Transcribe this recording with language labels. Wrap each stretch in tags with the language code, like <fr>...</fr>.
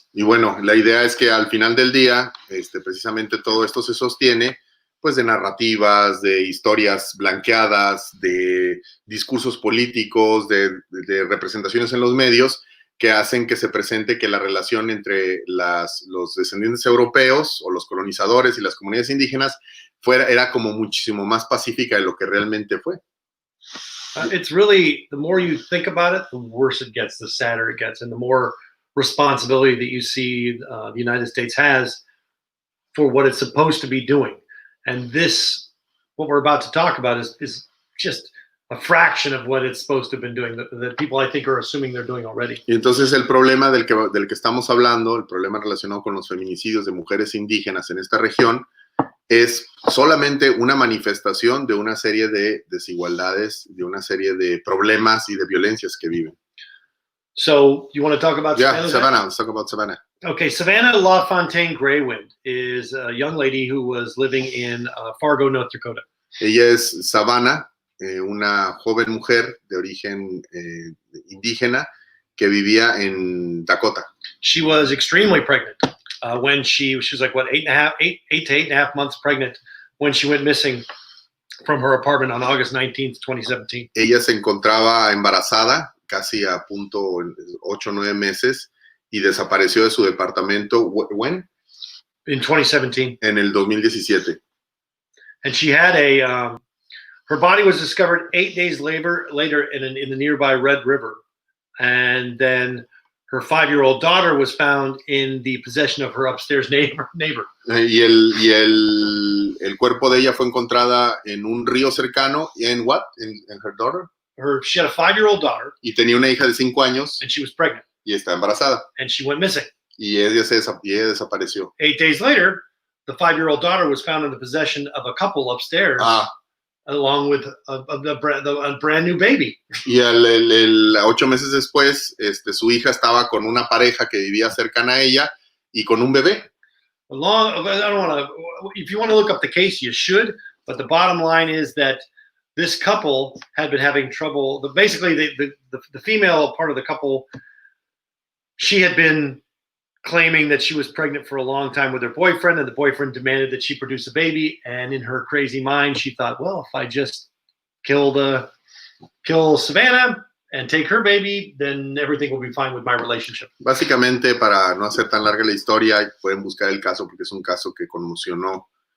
<es>Y bueno, la idea es que al final del día, precisamente todo esto se sostiene pues de narrativas, de historias blanqueadas, de discursos políticos, de representaciones en los medios que hacen que se presente que la relación entre los descendientes europeos o los colonizadores y las comunidades indígenas era como muchísimo más pacífica de lo que realmente fue.</es> <en>It's really, the more you think about it, the worse it gets, the sadder it gets, and the more responsibility that you see the United States has for what it's supposed to be doing. And this, what we're about to talk about, is just a fraction of what it's supposed to have been doing, that people, I think, are assuming they're doing already.</en> <es>Y entonces el problema del que estamos hablando, el problema relacionado con los feminicidios de mujeres indígenas en esta región, es solamente una manifestación de una serie de desigualdades, de una serie de problemas y de violencias que viven.</es> <en>So, you want to talk about Yeah, Savannah. Let's talk about Savannah. Okay, Savannah LaFontaine Graywind is a young lady who was living in Fargo, North Dakota.</en> <es>Ella es Savannah, una joven mujer de origen indígena que vivía en Dakota.</es> <en>She was extremely pregnant when she was like, what, 8 to 8.5 months pregnant when she went missing from her apartment on August 19th, 2017.</en> <es>Ella se encontraba embarazada, casi a punto 8 o 9 meses, y desapareció de su departamento.</es> <en>¿When? In 2017.</en> <es>En el 2017.</es> <en>And she had her body was discovered 8 days later in the nearby Red River. And then her 5-year-old daughter was found in the possession of her upstairs neighbor.</en> <es>Y el cuerpo de ella fue encontrada en un río cercano. ¿En</es> <en>what? En her daughter? She had a 5-year-old daughter.</en> <es>Y tenía una hija de 5 años.</es> <en>And she was pregnant.</en> <es>Y está embarazada.</es> <en>And she went missing.</en> <es>Y ella desapareció.</es> <en>8 days later, the 5-year-old daughter was found in the possession of a couple upstairs, along with a brand new baby.</en> <es>Y 8 meses después, su hija estaba con una pareja que vivía cercana a ella y con un bebé.</es> <en>I don't want to. If you want to look up the case, you should. But the bottom line is that this couple had been having trouble. Basically, the female part of the couple, she had been claiming that she was pregnant for a long time with her boyfriend, and the boyfriend demanded that she produce a baby. And in her crazy mind, she thought, well, if I just kill Savannah and take her baby, then everything will be fine with my relationship.</en> <es>Básicamente, para no hacer tan larga la historia, pueden buscar el caso porque es un caso que conmocionó</es>